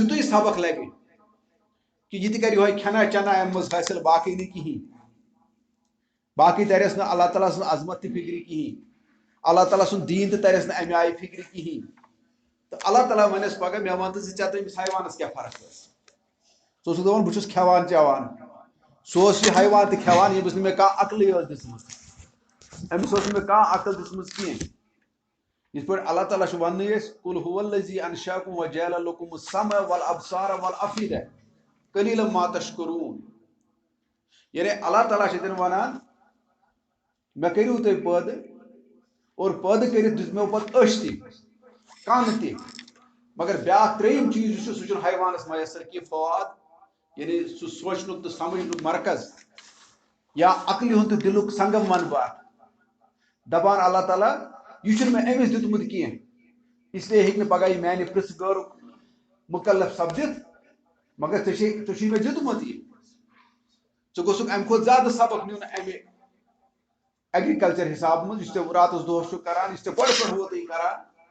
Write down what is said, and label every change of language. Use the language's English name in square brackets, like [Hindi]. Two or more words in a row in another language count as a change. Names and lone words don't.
[Kashmiri] یُتُے سبق لگہِ کہ یہ تہِ کرِ یہوے کھٮ۪نا چٮ۪نا امہِ منٛز حٲصِل باقٕے نہٕ کِہیٖنۍ باقٕے ترٮ۪س نہٕ اللہ تعالیٰ سٕنٛز عظمت تہِ فکرِ کِہیٖنۍ اللہ تعالیٰ سُنٛد دیٖن تہِ ترٮ۪س نہٕ امہِ آیہِ فکرِ کِہیٖنۍ تہٕ اللہ تعالیٰ ونٮ۪س پگاہ مےٚ ون تہٕ ژٕ ژےٚ تٔمِس حیوانس کیٛاہ فرق ٲس ژٕ اوسُکھ دپان بہٕ چھُس کھٮ۪وان چٮ۪وان سُہ اوس یہِ حیوان تہِ کھٮ۪وان ییٚمِس نہٕ مےٚ کانٛہہ عقلٕے ٲس دِژمٕژ أمِس ٲس نہٕ مےٚ کانٛہہ عقل دِژمٕژ کینٛہہ یِتھ پٲٹھۍ اللہ تعالیٰ چھُ وننٕے أسۍ [Arabic] قُل هُوَ الَّذِی أَنشَأَکُم وَجَعَلَ لَکُمُ السَّمْعَ وَالْأَبْصَارَ وَالْأَفْئِدَةَ قَلِیلًا مَا تَشْکُرُونَ [Kashmiri] یعنی اللہ تعالیٰ چھِ تِمن ونان مےٚ کٔرِو تُہۍ پٲدٕ اور پٲدٕ کٔرِتھ دِژمو پتہٕ أچھ تہِ کن تہِ مگر بیاکھ ترٛیٚیِم چیٖز یُس چھُ سُہ چھُنہٕ حیوانس میسر کینٛہہ فواد یعنی سُہ سونچنُک تہٕ سمجھنُک مرکز یا عقلہِ ہُنٛد تہٕ دِلُک سنگم ونہٕ بہٕ اتھ دپان اللہ تعالیٰ یہ چھُنہٕ مےٚ أمِس دیُتمُت کینٛہہ اسلیے ہیٚکہِ نہٕ پگاہ یہِ میانہِ پرژھٕ گٲرُک مُکلف سپدِتھ مگر ژےٚ چھُے مےٚ دیُتمُت یہِ ژٕ گوٚژھُکھ امہِ کھۄتہٕ زیادٕ سبق نیُن امہِ ایگریکلچر حساب منٛز یُس ژےٚ راتس دۄہس چھُکھ کران یُس ژےٚ گۄڈٕ پٮ۪ٹھ ووتُے کران